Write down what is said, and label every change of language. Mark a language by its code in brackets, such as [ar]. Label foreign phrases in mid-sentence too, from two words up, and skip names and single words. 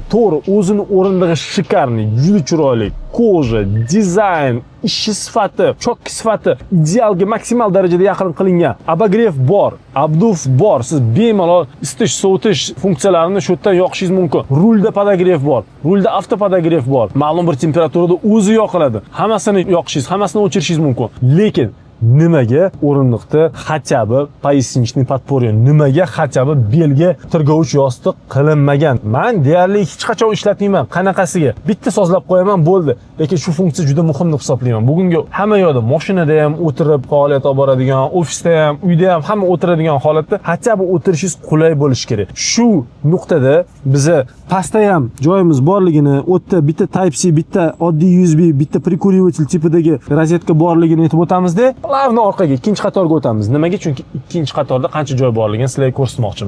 [uz] To'g'ri, o'zini o'rindig'i shikarniy, juda chiroyli. Koja, dizayn, ish sifati, chokki sifati idealga maksimal darajada yaqin qilingan. Abagrev bor, abduf bor. Siz bemalol isitish, sovutish funksiyalarini shu yerdan yoqishingiz mumkin. Rulda podogrev bor, rulda avtopodogrev bor. Ma'lum bir temperaturada o'zi yoqiladi. Hammasini yoqishingiz, hammasini o'chirishingiz mumkin. Lekin nimaga o'rindiqda [ru] хотя бы поясничный подпорье, [uz] nimaga [ru] хотя бы [uz] belga tirgovich yostiq qilinmagan? Men deyarli hech qachon ishlatmayman. Qanaqasiga? Bitta sozlab qo'yaman, bo'ldi. Lekin shu funksiya juda muhim deb hisoblayman. Bugungi hamma yoqda mashinada ham o'tirib faoliyat olib boradigan, ofisda ham, uyda ham hamma o'tiradigan holatda [ru] хотя бы [uz] o'tirishingiz qulay bo'lishi kerak. Shu nuqtada biza pastda ham joyimiz borligini, o'tda bitta Type-C, bitta oddiy USB, bitta прикуриватель tipidagi rozetka borligini aytib o'tamizda, plavni orqaga ikkinchi qatorga o'tamiz. Nimaga? Chunki ikkinchi qatorda qancha joy borligini sizlarga ko'rsatmoqchimiz.